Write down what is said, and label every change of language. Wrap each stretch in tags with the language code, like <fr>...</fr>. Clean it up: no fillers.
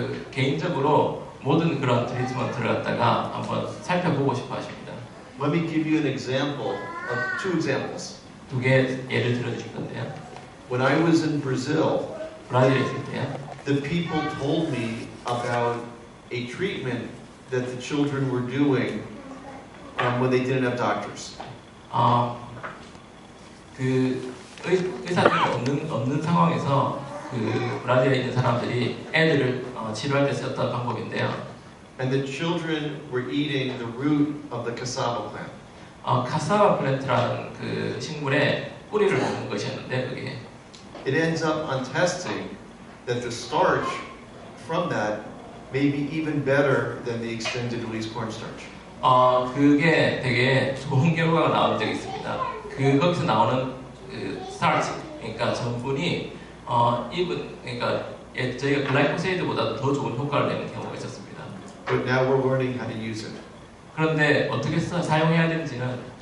<ko>개인적으로 모든 그런 트리트먼트를 갖다가 한번 살펴보고 싶어 하십니다.</ko> <en>Let me give you an example of two examples.</en> <ko>두 개 예를 들어주실 건데요.</ko> <en>When I was in Brazil,</en> <ko>브라질에 있을 때요.</ko> <en>the people told me about a treatment that the children were doing when they didn't have doctors.</en> <ko>그 의사들이 없는 상황에서 그 브라질에 있는 사람들이 애들을 치료할 때 썼던 방법인데요.</ko> <en>And the children were eating the root of the cassava plant.</en> <ko>카사바 플랜트라는 그 식물의 뿌리를 먹는 것이었는데 그게</ko> <en>It ends up on testing that the starch from that may be even better than the extended release cornstarch.</en> <ko>그게 되게 좋은 결과가 나온 적이 있습니다. 거기서 나오는 그 스타치, 그러니까 전분이 그러니까 저희가 글라이코세이드보다 더 좋은 효과를 내는 경우가 있었습니다.</ko> <en>But now we're learning how to use it.</en> <ko>그런데 어떻게 사용해야 되는지는</ko>